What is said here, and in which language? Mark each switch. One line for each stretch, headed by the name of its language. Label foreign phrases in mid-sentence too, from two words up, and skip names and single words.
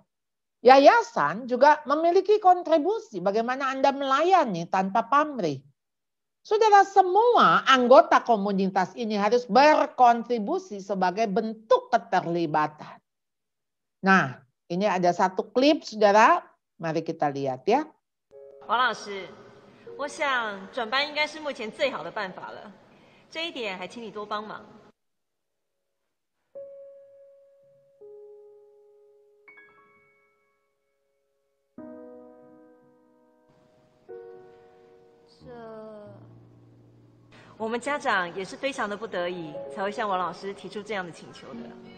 Indonesian: Yayasan juga memiliki kontribusi bagaimana Anda melayani tanpa pamrih. Saudara, semua anggota komunitas ini harus berkontribusi sebagai bentuk keterlibatan. Nah, ini ada satu klip, saudara. Mari kita lihat ya.
Chinese: 王老师，我想转班应该是目前最好的办法了，这一点还请你多帮忙。我们家长也是非常的不得已，才会向王老师提出这样的请求的。